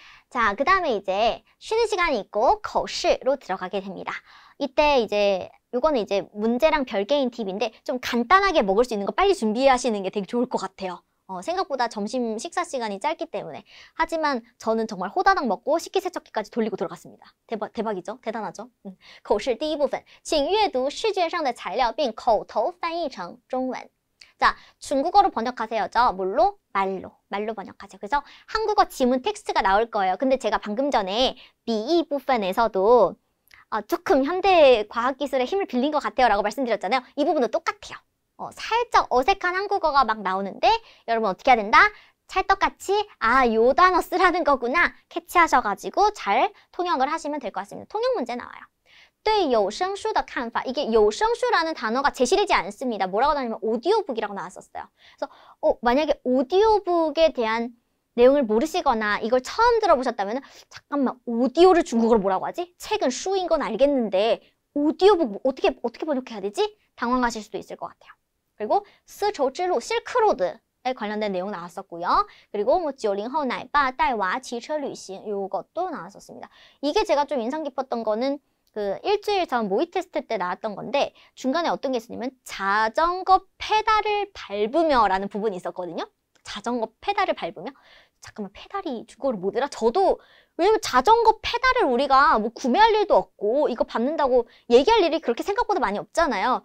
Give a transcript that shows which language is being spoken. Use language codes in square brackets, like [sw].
[ko] 자, 그 다음에 이제 쉬는 시간이 있고 거시로 들어가게 됩니다. 이때 이제 요거는 이제 문제랑 별개인 팁인데 좀 간단하게 먹을 수 있는 거 빨리 준비하시는 게 되게 좋을 것 같아요. 생각보다 점심 식사 시간이 짧기 때문에. 하지만 저는 정말 호다닥 먹고 식기세척기까지 돌리고 들어갔습니다. 대박이죠? 대단하죠? [zh] 口试第一部分请阅读试卷上的材料并口头翻译成中文 [ko] 자, 중국어로 번역하세요죠. 뭘로? 말로 번역하세요. 그래서 한국어 지문 텍스트가 나올 거예요. 근데 제가 방금 전에 B2 부분에서도 조금 현대 과학기술의 힘을 빌린 것 같아요 라고 말씀드렸잖아요. 이 부분도 똑같아요. 살짝 어색한 한국어가 막 나오는데 여러분 어떻게 해야 된다? 찰떡같이 요 단어 쓰라는 거구나 캐치하셔가지고 잘 통역을 하시면 될 것 같습니다. 통역 문제 나와요. [zh] 对有声书的看法 [ko] 이게 有声书라는 단어가 제시되지 않습니다. 뭐라고 나오냐면 오디오북이라고 나왔었어요. 그래서 만약에 오디오북에 대한 내용을 모르시거나 이걸 처음 들어보셨다면 잠깐만 오디오를 중국어로 뭐라고 하지? 책은 슈인 건 알겠는데 오디오북 어떻게 번역해야 되지? 당황하실 수도 있을 것 같아요. 그리고丝绸之路 실크로드에 관련된 내용 나왔었고요. 그리고 뭐 [zh] 90后奶爸带娃骑车旅行 [ko] 요것도 나왔었습니다. 이게 제가 좀 인상 깊었던 거는 그 일주일 전 모의 테스트 때 나왔던 건데 중간에 어떤 게 있었냐면 자전거 페달을 밟으며 라는 부분이 있었거든요. 자전거 페달을 밟으며 잠깐만 페달이 중국어로 뭐더라? 저도 왜냐면 자전거 페달을 우리가 뭐 구매할 일도 없고 이거 밟는다고 얘기할 일이 그렇게 생각보다 많이 없잖아요.